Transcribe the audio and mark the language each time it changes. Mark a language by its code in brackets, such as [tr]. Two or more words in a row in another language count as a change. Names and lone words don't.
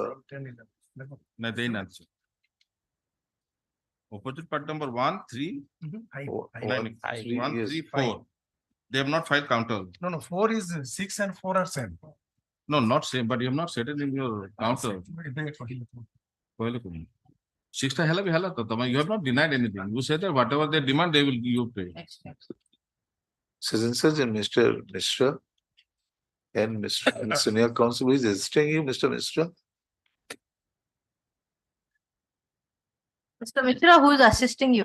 [en] 10, 11. No, they didn't answer. Opposite part number 1, 3, I- Oh, I- one, I- three, 1, yes. 3, 4. They have not filed counter. No, 4 is 6 and 4 are same. No, not same, but you have not said it in your counter. [or] କହିଲେ କଣ? 6 ଟା ହେଲା ବି ହେଲା ତ ତମେ [en] you have not denied anything. You said that whatever they demand, they will you pay. Citizens and Mr. Mishra and Mr. Senior Counsel who is assisting you, Mr. Mishra. Mr. Mishra, who is assisting you?